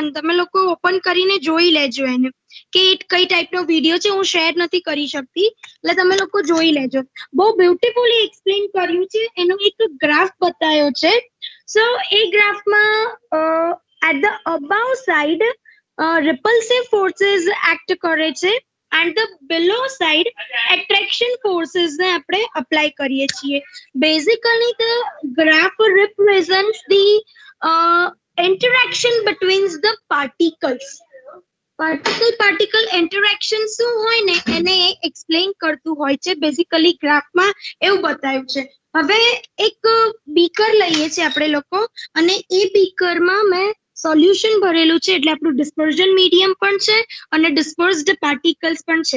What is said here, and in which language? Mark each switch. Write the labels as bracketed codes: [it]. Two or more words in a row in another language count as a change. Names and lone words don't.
[gu] તમે લોકો ઓપન કરીને જોઈ લેજો એને કે કઈ ટાઈપનો વિડીયો છે. હું શેર નથી કરી શકતી, એટલે તમે લોકો જોઈ લેજો. બહુ બ્યુટીફુલી એક્સપ્લેન કર્યું છે. એનો એક ગ્રાફ બતાવ્યો છે. સો એ ગ્રાફમાં [en] at the above side repulsive forces એક્ટ [gu] કરે છે [en] and the below side attraction forces [gu] ને આપણે અપ્લાય કરીએ છીએ. [en] Basically the graph represents the interaction between the particles. particle interaction [gu] શું હોય ને એને એક્સપ્લેન કરતું હોય છે. બેઝિકલી ગ્રાફમાં એવું બતાવ્યું છે. હવે એક બીકર લઈએ છીએ આપણે લોકો અને એ બીકરમાં મેં સોલ્યુશન ભરેલું છે, એટલે આપણું [en] dispersion medium [gu] પણ છે અને [en] dispersed particles [gu] પણ છે.